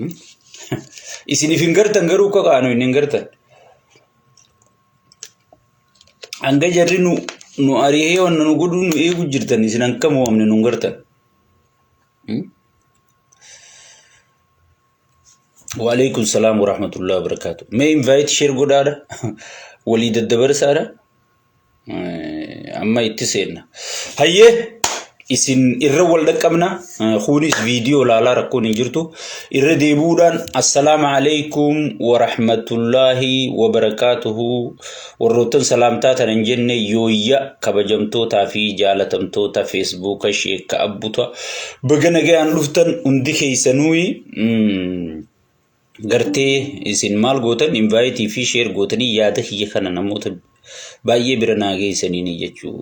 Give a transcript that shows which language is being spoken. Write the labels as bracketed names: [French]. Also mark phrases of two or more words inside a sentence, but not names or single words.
[Oromo] isiniif hin gartan garuu akka qaanu hin gartan hanga jarri nu ari'ee wanna nu godhu nu eegu jirtan isin akkam waamne nu gartan. [Arabic] وعليكم السلام ورحمة الله وبركاته. [Oromo] Mee [English] invite share [Oromo] godhaadha walii daddabarsaadha amma itti seenna. Hayyee isin irra wal dhaqqabna kunis viidiyoo laalaa rakkoon hin jirtu irra deebuudhaan [Arabic] السلام عليكم ورحمة الله وبركاته [Oromo] warroottan salaamtaa tanan jenne yooyya kabajamtootaa fi jaalatamtoota feesbuuka sheekka abbuta baga nagayaan dhuftan hundi keessanuu gartee isin maal gootan invite fi share gootanii yaada kiyya kana namoota baay'ee bira naageessanii jechuudha.